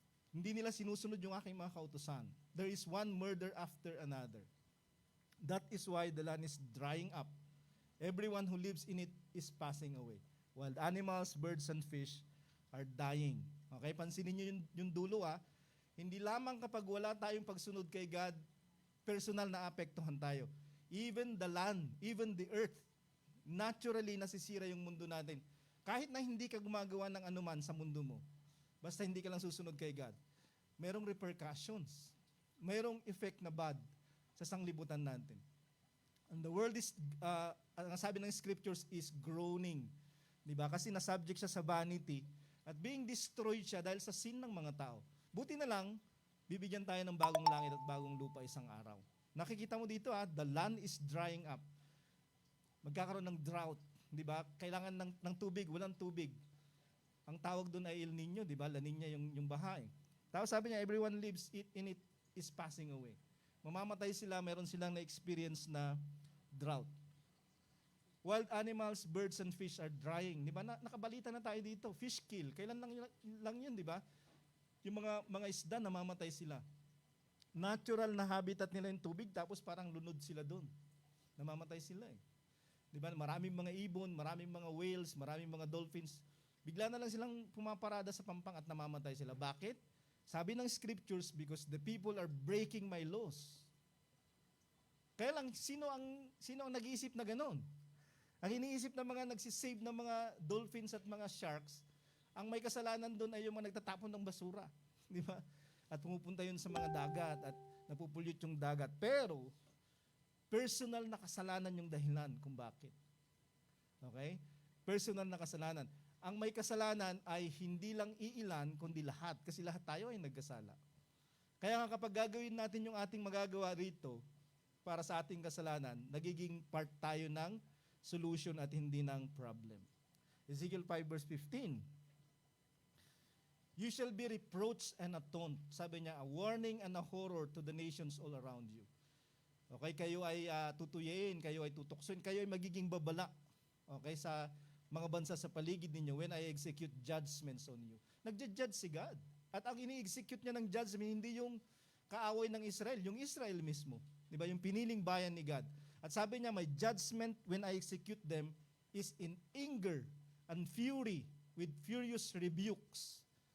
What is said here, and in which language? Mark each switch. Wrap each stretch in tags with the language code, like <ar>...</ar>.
<tl>Hindi nila sinusunod yung aking mga kautusan.</tl> <en>There is one murder after another. That is why the land is drying up. Everyone who lives in it is passing away. Wild animals, birds, and fish are dying.</en> <tl>Okay, pansinin nyo yung dulo Hindi lamang kapag wala tayong pagsunod kay God, personal na apektuhan tayo.</tl> <en>Even the land, even the earth, naturally</en> <tl>nasisira yung mundo natin. Kahit na hindi ka gumagawa ng anuman sa mundo mo, basta hindi ka lang susunod kay God, merong repercussions, merong effect na bad sa sanglibutan natin.</tl> <en>And the world is,</en> <tl>ang sabi ng</tl> <en>scriptures is groaning. Diba?</en> <tl>Kasi nasubject siya sa vanity at</tl> <en>being destroyed</en> <tl>siya dahil sa sin ng mga tao. Buti na lang, bibigyan tayo ng bagong langit at bagong lupa isang araw. Nakikita mo dito,</tl> <en>the land is drying up.</en> <tl>Magkakaroon ng drought, di ba? Kailangan ng tubig, walang tubig. Ang tawag doon ay El Nino, di ba? La Nina yung baha. Tapos sabi niya,</tl> <en>everyone lives in it is passing away.</en> <tl>Mamamatay sila, meron silang na-experience na drought.</tl> <en>Wild animals, birds, and fish are drying.</en> <tl>Di ba? Nakabalita na tayo dito. Fish kill. Kailan lang yun, di ba? Yung mga isda, namamatay sila. Natural na habitat nila yung tubig, tapos parang lunod sila doon. Namamatay sila Di ba? Maraming mga ibon, maraming mga whales, maraming mga dolphins. Bigla na lang silang pumaparada sa pampang at namamatay sila. Bakit? Sabi ng</tl> <en>scriptures, because the people are breaking my laws.</en> <tl>Kaya lang, sino ang nag-iisip na ganon? Ang iniisip ng mga nagsisave ng mga dolphins at mga sharks, ang may kasalanan doon ay yung mga nagtatapon ng basura. Di ba? At pumupunta yun sa mga dagat at napupulyot yung dagat. Pero, personal na kasalanan yung dahilan kung bakit. Okay? Personal na kasalanan. Ang may kasalanan ay hindi lang iilan, kundi lahat. Kasi lahat tayo ay nagkasala. Kaya nga kapag gagawin natin yung ating magagawa rito para sa ating kasalanan, nagiging part tayo ng solution at hindi ng problem.</tl> <en>Ezekiel 5 verse 15. You shall be reproached and atoned.</en> <tl>Sabi niya,</tl> <en>a warning and a horror to the nations all around you.</en> <tl>Okay, kayo ay tutuyin, kayo ay tutuksoin, kayo ay magiging babala. Okay, sa mga bansa sa paligid ninyo</tl> <en>when I execute judgments on you.</en> <tl>Nagja-judge si God. At ang ini-execute niya ng judgment, hindi yung kaaway ng Israel, yung Israel mismo. Di ba? Yung piniling bayan ni God. At sabi niya,</tl> <en>my judgment when I execute them is in anger and fury with furious rebukes.</en>